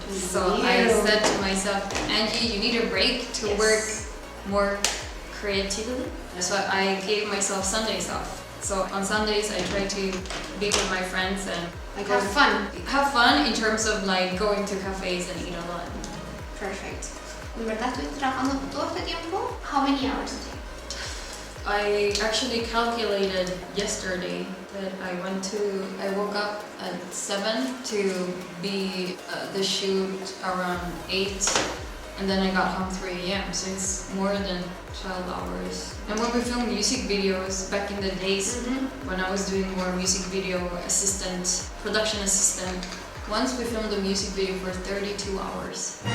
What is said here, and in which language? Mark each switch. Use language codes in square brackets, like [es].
[en] So I said to myself, Angie, you need a break to work more creatively. So I gave myself Sundays off. So on Sundays I try to be with my friends and like have fun. Have fun in terms of like going to cafes and eat a lot. Perfect. [es] ¿En verdad estuviste trabajando todo este tiempo? [en] How many hours a day? I actually calculated yesterday that I woke up at 7 to be the shoot around 8, and then I got home 3 a.m. So it's more than 12 hours. And when we film music videos back in the days when I was doing more music video production assistant, once we filmed a music video for 32 hours.